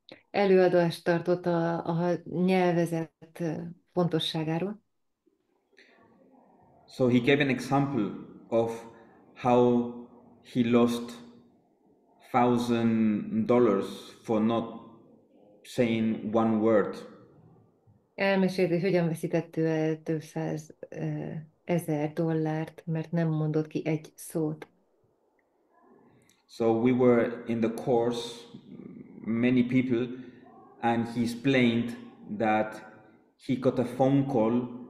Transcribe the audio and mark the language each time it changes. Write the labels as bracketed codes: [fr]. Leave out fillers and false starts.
[hu] előadást tartott a nyelvezet fontosságáról. [en] So he gave an example of how he lost $1,000 for not saying one word. [hu] Elmesélt, hogy hogyan veszített ő el több 100 $1000, mert nem mondott ki egy szót. [en] So we were in the course, many people, and he explained that he got a phone call.